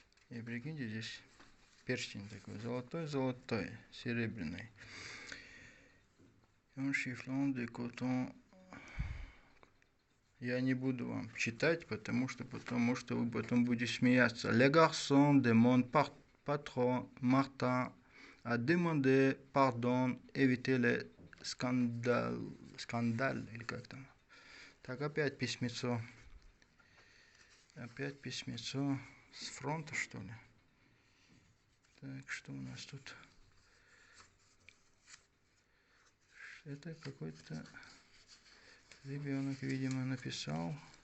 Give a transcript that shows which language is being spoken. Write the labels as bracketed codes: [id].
[ru] И прикиньте, здесь перстень такой. Золотой, серебряный. [fr] Un chiffon de coton. [ru] Я не буду вам читать, потому что вы потом будете смеяться. [fr] Le garçon de mon patron Martin a demandé pardon, éviter le scandale. [ru] Скандаль, или как там. Так, опять письмецо. Опять письмецо с фронта, что ли? Так, что у нас тут? Это какой-то ребенок, видимо, написал.